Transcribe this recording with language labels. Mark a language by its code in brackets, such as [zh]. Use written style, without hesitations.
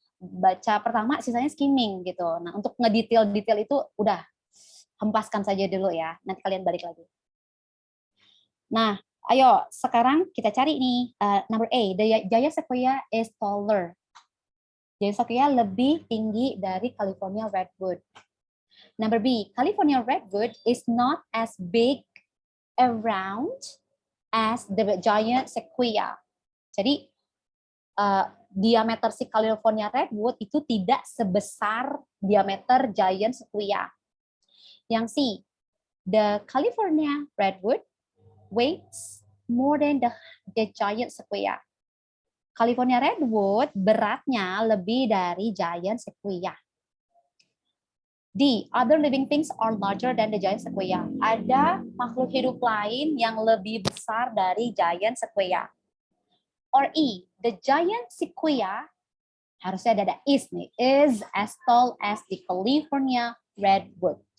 [id] Baca pertama, sisanya skimming gitu. Nah, untuk ngedetail-detail itu udah hempaskan saja dulu ya. Nanti kalian balik lagi. Nah, ayo sekarang kita cari nih number A, [en] the Giant Sequoia is taller. [id] Giant Sequoia lebih tinggi dari California redwood. [en] Number B, California redwood is not as big around as the Giant Sequoia. [id] Jadi diameter si California redwood itu tidak sebesar diameter Giant Sequoia. [en] Yang C, the [id] California redwood weighs more than the Giant Sequoia. [en] California redwood beratnya lebih dari Giant Sequoia. D. Other living things are larger than the giant sequoia. [id] Ada makhluk hidup lain yang lebih besar dari giant sequoia. [en] Or E. The giant sequoia, [id] harusnya ada is nih, [en] is as tall as the California redwood.